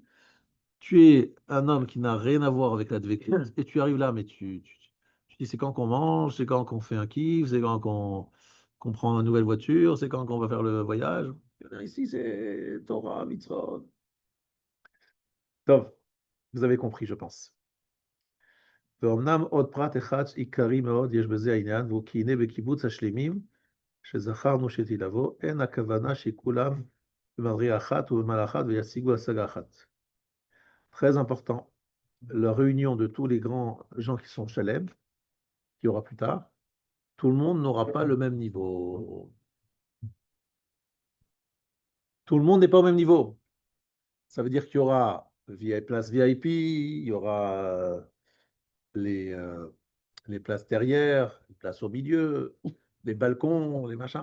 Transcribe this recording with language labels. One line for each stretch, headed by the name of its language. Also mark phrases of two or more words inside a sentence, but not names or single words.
French: Tu es un homme qui n'a rien à voir avec la dvekout et tu arrives là, mais tu dis, c'est quand qu'on mange, c'est quand qu'on fait un kiff, c'est quand qu'on prend une nouvelle voiture, c'est quand qu'on va faire le voyage. Ici, c'est
Hebrew: תורה מצוות.
French: Donc, vous avez compris, je pense.
Hebrew: ואומנם עוד פרט אחד עיקרי מאוד יש בזה העניין, והוא כי הנה בקיבוץ השלמים, שזכרנו שתלבוא, אין הכוונה שכולם במדרגה אחת ובמעלה אחת וישיגו השגה אחת.
French: Très important, la réunion de tous les grands gens qui sont Shalem, qu'il y aura plus tard, tout le monde n'aura pas le même niveau. Tout le monde n'est pas au même niveau. Ça veut dire qu'il y aura place VIP, il y aura les, les places derrière, les places au milieu, les balcons, les machins.